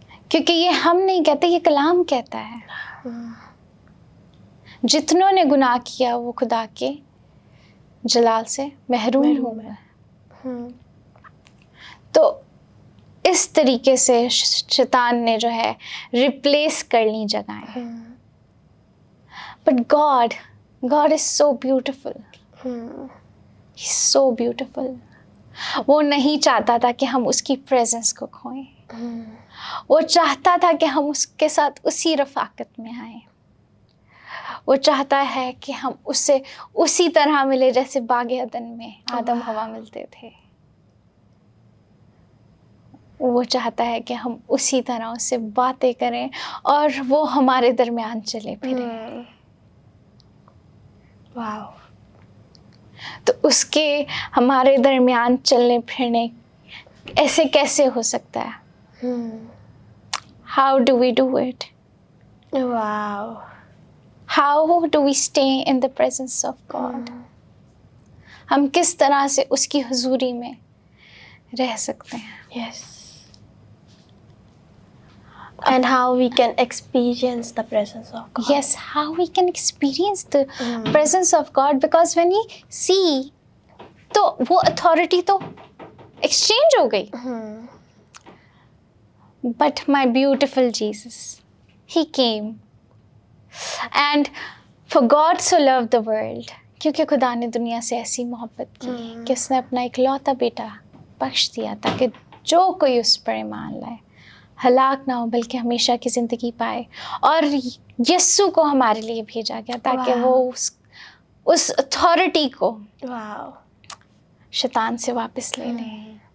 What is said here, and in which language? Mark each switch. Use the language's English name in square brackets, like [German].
[Urdu] کیونکہ یہ ہم نہیں کہتے, یہ کلام کہتا ہے. جتنوں نے گناہ کیا وہ خدا کے جلال سے محروم ہوئے. تو اس طریقے سے شیطان نے جو ہے ریپلیس کر لی جگہیں. [English] But God is so beautiful. He's so beautiful. [Urdu] وہ نہیں چاہتا تھا کہ ہم اس کی پریزنس کو کھوئیں. وہ چاہتا تھا کہ ہم اس کے ساتھ اسی رفاقت میں آئیں. وہ چاہتا ہے کہ ہم اس سے اسی طرح ملے جیسے باغ عدن میں آدم حوا ملتے تھے. وہ چاہتا ہے کہ ہم اسی طرح اس سے باتیں کریں اور وہ ہمارے درمیان چلے پھریں. واو. تو اس کے ہمارے درمیان چلنے پھرنے ایسے کیسے ہو سکتا ہے؟ [English] How do we do it? Wow. How do we stay in the presence of God? [Urdu] ہم کس طرح سے اس کی حضوری میں رہ سکتے ہیں؟ [English] Yes. And how we can experience the presence of God. Yes, how we can experience the presence of God, because when we see, [Urdu] تو وہ authority تو exchange ہو گئی. [English] But my beautiful Jesus, He came. And for God so loved the world, [Urdu] کیونکہ خدا نے دنیا سے ایسی محبت کی کہ اس نے اپنا اکلوتا بیٹا بخش دیا تاکہ جو کوئی اس پر ایمان لائے ہلاک نہ ہو بلکہ ہمیشہ کی زندگی پائے. اور یسوع کو ہمارے لیے بھیجا گیا تاکہ وہ اس اتھارٹی کو شیطان سے واپس لے لیں.